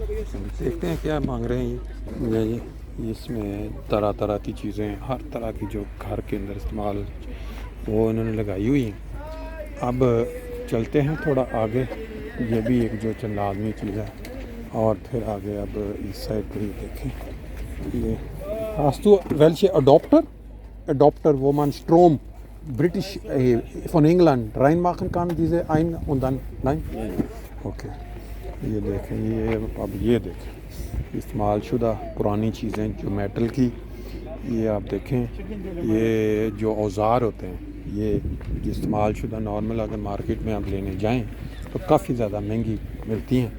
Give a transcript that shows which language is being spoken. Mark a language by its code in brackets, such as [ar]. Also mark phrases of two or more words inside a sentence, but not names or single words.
[ur] دیکھتے ہیں کیا مانگ رہے ہیں یہ اس میں طرح طرح کی چیزیں ہر طرح کی جو گھر کے اندر استعمال وہ انہوں نے لگائی ہوئی ہیں. اب چلتے ہیں تھوڑا آگے, یہ بھی ایک جو چند لازمی چیز ہے. اور پھر آگے اب اس سائڈ پہ ہی دیکھیں یہ [de] hast du welche Adopter wo man Strom British von England reinmachen kann diese ein und dann nein okay. [ur] یہ دیکھیں یہ اب یہ دیکھیں استعمال شدہ پرانی چیزیں جو میٹل کی یہ آپ دیکھیں یہ جو اوزار ہوتے ہیں یہ استعمال شدہ نارمل اگر مارکیٹ میں آپ لینے جائیں تو کافی زیادہ مہنگی ملتی ہیں.